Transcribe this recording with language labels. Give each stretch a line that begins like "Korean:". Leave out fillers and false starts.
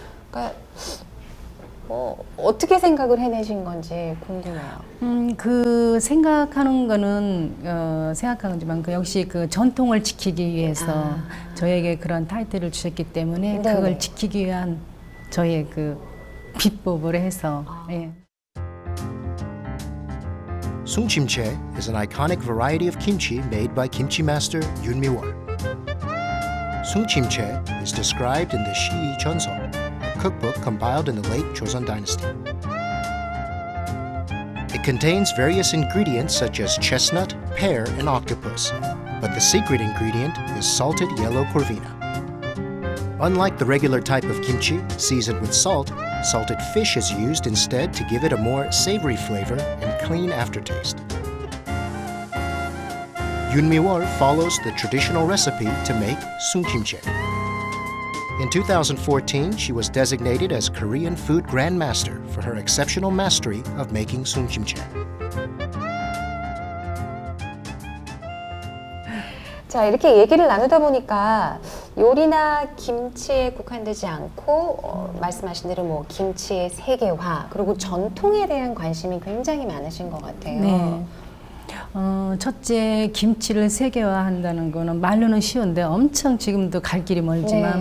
Korean: 그러니까 어떻게 생각을 해내신 건지 궁금해요. 그 생각하는 거는 생각하는 거지만 역시 그 전통을 지키기 위해서 저에게 그런 타이틀을 주셨기 때문에 네네. 그걸 지키기 위한 저의 그 비법을 해서 예.
English: Sungchimchae is an iconic variety of kimchi made by kimchi master Yoon Mi-wol. Sungchimchae is described in the Shi Cheonseo. cookbook compiled in the late Joseon Dynasty. It contains various ingredients such as chestnut, pear, and octopus, but the secret ingredient is salted yellow corvina. Unlike the regular type of kimchi, seasoned with salt, salted fish is used instead to give it a more savory flavor and clean aftertaste. Yoon Mi-wol follows the traditional recipe to make sungkimchae. In 2014, she was designated as Korean Food Grandmaster for her exceptional mastery of making sungkimchae.
Korean: 자, 이렇게 얘기를 나누다 보니까 요리나 김치에 국한되지 않고 말씀하신 대로 뭐 김치의 세계화 그리고 전통에 대한 관심이 굉장히 많으신 것 같아요. 네. 첫째, 김치를 세계화한다는 거는 말로는 쉬운데 엄청 지금도 갈 길이 멀지만